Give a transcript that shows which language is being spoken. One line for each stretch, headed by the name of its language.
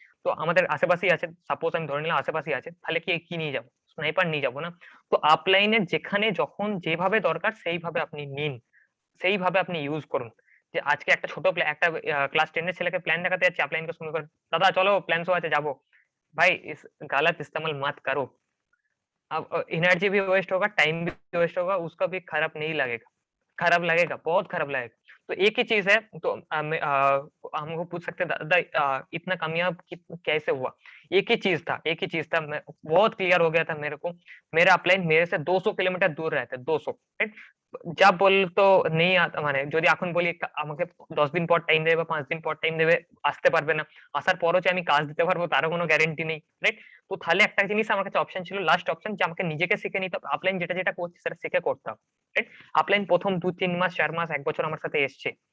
Bangla: তো আমাদের আশেপাশেই আছে, সাপোজ আমি ধরে নিলাম আশেপাশেই আছে, তাহলে কি নিয়ে যাবো? স্নাইপার নিয়ে যাবো না? তো আপলাইনের যেখানে যখন যেভাবে দরকার সেইভাবে আপনি নিন, সেইভাবে আপনি ইউজ করুন। যে আজকে একটা একটা ক্লাস 10 এর ছেলেকে প্ল্যান দেখাতে যাচ্ছি, আপলাইনকে শুরু করে, দাদা চলো প্ল্যান শো আছে, যাবো।
Hindi: भाई इस गलत इस्तेमाल मत करो। अब एनर्जी भी वेस्ट होगा, टाइम भी वेस्ट होगा, उसका भी खराब नहीं लगेगा, खराब लगेगा, बहुत खराब लगेगा। तो एक ही चीज़ है, तो हमको पूछ सकते हैं, दादा इतना कामयाब कैसे हुआ? एक ही चीज़ था, मैं बहुत क्लियर हो गया था मेरे को। मेरा अपलाइन मेरे से 200 किलोमीटर दूर रहता है, 200, রাইট?
Bangla: যা বলতো নেই, মানে যদি এখন বলি আমাকে 10 দিন পর টাইম দেবে বা 5 দিন পর টাইম দেবে, আসতে পারবে না। আসার পরও যে আমি কাজ দিতে পারবো তারও কোনো গ্যারান্টি নেই, রাইট? তো তাহলে একটা জিনিস আমার কাছে অপশন ছিল, লাস্ট অপশন, যে আমাকে নিজেকে শিখে নিতে হবে। আপলাইন যেটা করছি সেটা শিখে করতে হবে, রাইট? আপলাইন প্রথম 2-3 মাস, 4 মাস, 1 বছর আমার সাথে এসছে।